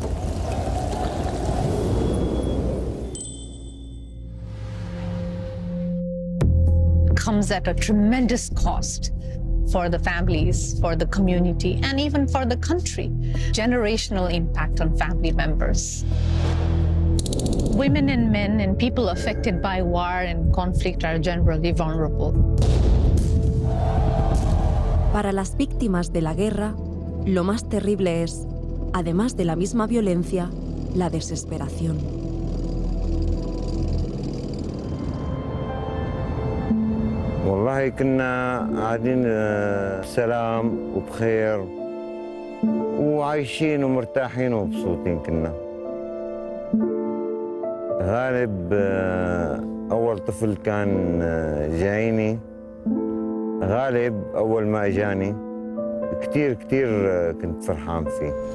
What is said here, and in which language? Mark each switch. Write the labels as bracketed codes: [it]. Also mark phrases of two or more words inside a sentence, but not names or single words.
[en] It comes at a tremendous cost for the families, for the community, and even for the country. Generational impact on family members. Women and men and people affected by war and conflict are generally vulnerable. [es] Para las víctimas de la guerra, lo más terrible es, además de la misma violencia, la desesperación. [ar] والله كنا قاعدين سلام وبخير وعايشين ومرتاحين ومبسوطين كنا. غالب أول طفل كان جايني، غالب أول ما إجاني كتير كنت فرحان فيه.